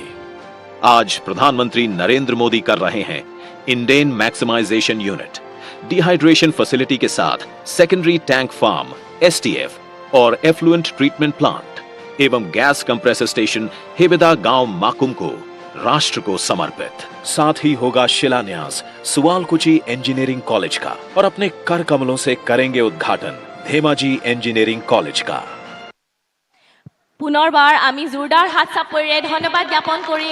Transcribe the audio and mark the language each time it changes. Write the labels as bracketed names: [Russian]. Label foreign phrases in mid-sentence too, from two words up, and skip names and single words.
[Hindi] आज प्रधानमंत्री नरेंद्र मोदी कर रहे हैं [English] Indane maximisation unit, dehydration facility [Hindi] के साथ [English] secondary tank farm STF [Hindi] और [English] effluent treatment plant [Hindi] एवं [English] gas compressor station [Hindi] हेबेदा गांव माकुम को राष्ट्र को समर्पित। साथ ही होगा शिलान्यास सुआलकुची इंजीनियरिंग कॉलेज का और अपने कर कमलों से करेंगे उद्घाटन धेमाजी इंजीनियरिंग कॉलेज का। [Assamese] পুনৰবাৰ আমি জোৰদাৰ হাত চাপৰিৰে ধন্যবাদ জ্ঞাপন কৰিম